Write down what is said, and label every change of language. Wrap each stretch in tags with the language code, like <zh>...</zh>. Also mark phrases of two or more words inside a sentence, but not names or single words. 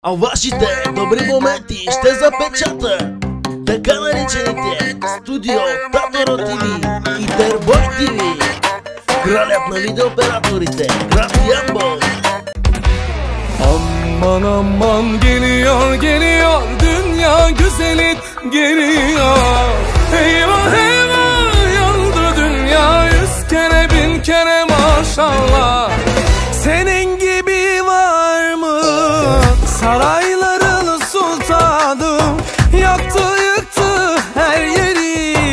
<bg>А вашите добри моменти ще запечата така наречените Студио Татаро ТВ и Тербой ТВ. Кралят на видеооператорите, град Ямбол.</bg> <tr>Aman aman geliyor geliyor dünya güzeli geliyor. Eyvah eyvah yandı dünya, 100 kere 1000 kere maşallah. Senin gibi var mı sarayların sultanı, yaktı yıktı her yeri.</tr>